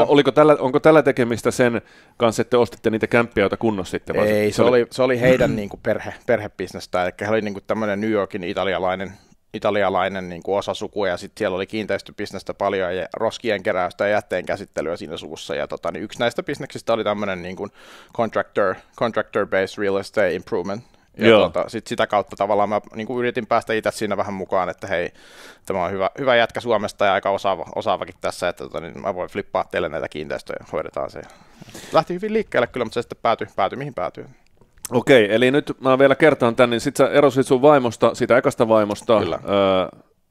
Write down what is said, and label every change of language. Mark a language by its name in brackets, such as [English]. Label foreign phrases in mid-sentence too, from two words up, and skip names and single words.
[Finnish] Onko tällä tekemistä sen kanssa, että te ostitte niitä kämppiä, joita kunnostitte? Ei, se oli heidän niin kuin perhebisnestä, eli he oli niin kuin tämmöinen New Yorkin italialainen niin kuin osasuku, ja sitten siellä oli kiinteistöbisnestä paljon, ja roskien keräystä ja jätteen käsittelyä siinä suvussa, ja niin yksi näistä bisneksistä oli tämmöinen niin kuin [English] contractor-based real estate improvement. [Finnish] Ja sitä kautta tavallaan mä niin kuin yritin päästä itse siinä vähän mukaan, että hei, tämä on hyvä jätkä Suomesta ja aika osaavakin tässä, että niin mä voin flippaa teille näitä kiinteistöjä ja hoidetaan se. Lähti hyvin liikkeelle kyllä, mutta se sitten päätyi mihin päätyi. Okei, eli nyt mä vielä kertaan tän, niin sit sä erosit sun vaimosta, siitä ekasta vaimosta.